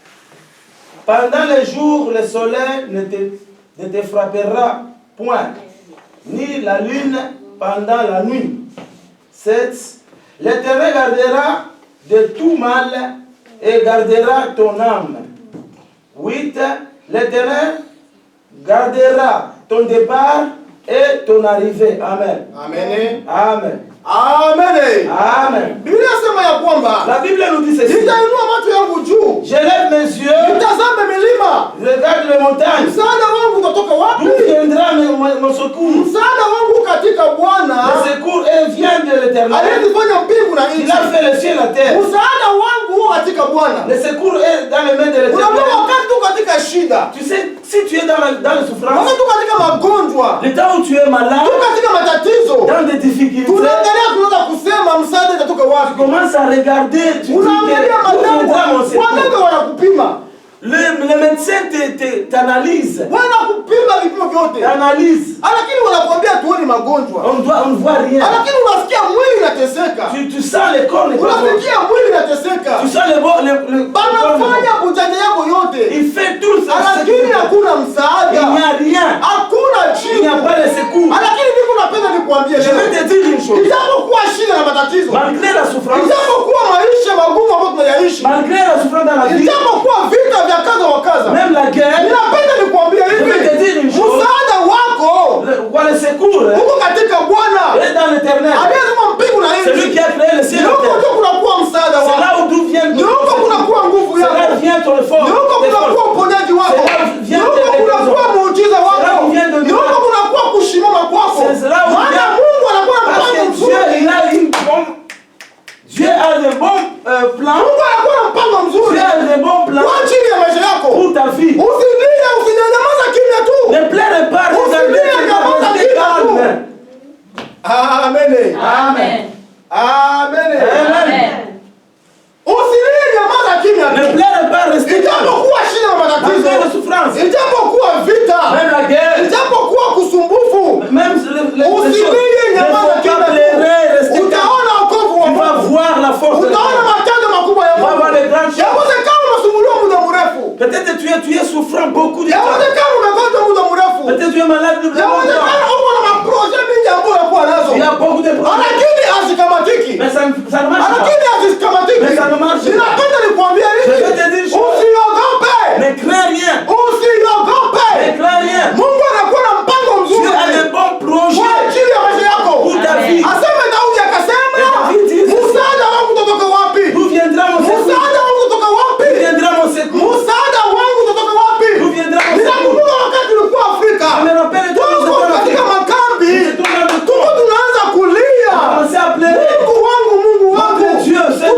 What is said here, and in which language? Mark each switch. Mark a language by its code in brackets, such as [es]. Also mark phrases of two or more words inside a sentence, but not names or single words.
[fr] Pendant les jours, le soleil ne te frappera point, ni la lune pendant la nuit. 7. L'Éternel gardera de tout mal et gardera ton âme. 8. L'Éternel gardera ton départ et ton arrivée. Amen. Amen. Amen. Amen. Amen. [sw] Biblia inasema ya kwamba [fr] La Bible nous dit ceci. [sw] nitainua macho yangu juu. [fr] Je lève mes yeux. [sw] Nitazame milima. [fr] Je regarde les montagnes. [sw] Msaada wangu utatoka wapi? [fr] D'où viendra mon secours? [sw] Msaada wangu katika Bwana. [fr] Le secours vient de l'Éternel. [sw] Aliyefanya mbingu na nchi. [fr] Il a fait le ciel et la terre. [sw] Msaada wangu uko katika Bwana. [fr] Le secours est dans les mains de l'Éternel. [sw] Unaona wakati tu katika shida. [fr] Tu sais, si tu es dans la souffrance, [sw] Wakati tu katika magonjwa. [fr] le temps où tu es malade, [sw] Tu katika matatizo. [fr] dans des difficultés, [sw] Tunaangalia tunaweza kusema msaada utatoka wapi? [fr] tu commences à regarder, tu dis [sw] Unaangalia [fr] que d'où viendra mon [sw] madambo. [fr] secours? [sw] Waganga wanakupima. [fr] Le médecin t'analyse. [sw] Wanakupima vipimo vyote. [fr] T'analyse. [sw] Lakini wanakuambia tuone magonjwa. [fr] On ne voit rien. [sw] Lakini unasikia mwili unateseka. [fr] Tu sens les corps, les corps. [sw] Unasikia mwili unateseka. [fr] Tu sens [sw] Banafanya bujanja yako yote. [fr] Il fait tout ça. [sw] Lakini hakuna msaada. [fr] Il n'y a rien. [sw] Hakuna [fr] Il n'y a [sw] jibu. [fr] pas de secours. [sw] Lakini niko napenda nikwambie [fr] Je vais te dire une chose. [sw] ijapokuwa shida na matatizo. [fr] Malgré la souffrance, [sw] Ijapokuwa maisha magumu ambayo tunayaishi. [fr] malgré la souffrance dans la vie, [sw] Ijapokuwa vita vya kaza wa kaza. [fr] même la guerre, [sw] Ninapenda nikwambie [fr] je vais te dire [sw] hivi. [fr] une chose. [sw] Msaada wako [fr] Le secours [sw] uko katika Bwana. [fr] est dans l'Éternel. [sw] Aliyezuma mbingu na [fr] C'est lui [sw] nchi. [fr] qui a créé le ciel et la [sw] Ndio [fr] terre. [sw] kunakuwa msaada [fr] C'est [sw] wako. [fr] là où d'où vient [sw] Ndio kunakuwa nguvu [fr] C'est là [sw] yako. [fr] où vient ton effort. [sw] Ndio kunakuwa uponyaji wako. [fr] C'est là où vient [sw] Ndio kunakuwa muujiza [fr] C'est là [sw] wako. [fr] où vient de [sw] Ndio [fr] Dieu. [sw] kunakuwa kushimama kwako. [fr] C'est là où [sw] Maana [fr] vient. [sw] Mungu anakuwa na [fr] Parce [sw] mpango [fr] que [sw] mzuri. [fr] Dieu a de bons plans. [sw] Mungu anakuwa na mpango mzuri. [fr] Dieu a de bons plans [sw] Kwa ajili ya maisha yako. [fr] pour ta vie. [sw] Usilie, usinyamaza kimya tu. [fr] Ne pleure pas, regardez, restez calme. Amen. Amen. Amen. Amen. [sw] Usilie, nyamaza kimya [fr] Ne [sw] tu. [fr] pleure pas, restez calme. [sw] Ijapokuwa shida na [fr] Malgré la [sw] matatizo. [fr] souffrance, [sw] Ijapokuwa vita. [fr] même la guerre, [sw] Ijapokuwa kusumbufu. [fr] même les choses, [sw] Usilie, [fr] ne [sw] nyamaza [fr] faut pas [sw] kimya [fr] pleurer, [sw] tu. [fr] restez calme. [sw] Utaona wokovu wa [fr] Tu vas [sw] Mungu. [fr] voir la force de [sw] Utaona [fr] Dieu. [sw] matendo makubwa ya [fr] Tu vas voir [sw] Mungu. [fr] les grandes choses. [sw] Yawezekana unasumbuliwa muda mrefu. [fr] Peut-être tu es souffrant beaucoup de temps. [sw] Yawezekana umegonjwa muda mrefu. [fr] Peut-être tu es malade de longtemps. [sw] Yawezekana uko na maproje mingi ambayo unakuwa nazo. [fr] Il y a beaucoup de problèmes. [sw] Lakini hazikamatiki. [fr] Mais ça ne marche pas. [sw] Lakini hazikamatiki. [fr] Mais ça ne marche pas. [sw] Ninapenda nikwambie [fr] Je vais [sw] hivi. [fr] te dire une chose. [sw] Usiogope. [fr] Ne crains rien. [sw] Usiogope. [fr] Ne crains rien. [sw] Mungu anakuwa na mpango [fr] Dieu [sw] mzuri [fr] a de bons [sw] kwa [fr] projets [sw] ajili ya maisha yako. [fr] pour ta vie. [sw] Aseme Daudi akasema, [fr] Et David dit ceci. [sw] msaada wangu utatoka wapi? [fr] D'où viendra mon secours? [sw] Msaada wangu utatoka wapi? [fr] D'où viendra mon secours? [sw] Msaada wangu utatoka wapi? [fr] D'où viendra mon secours? [sw] Ninakumbuka wakati ulikuwa Afrika. [fr] Je me rappelle de [sw] Tuko katika makambi. [fr] Nous étions dans le [sw] Tuko [fr] camp. [sw] tunaanza [fr] On [sw] kulia. [fr] a commencé à pleurer. [sw] Mungu wangu, Mungu wangu. [fr] Mon Dieu,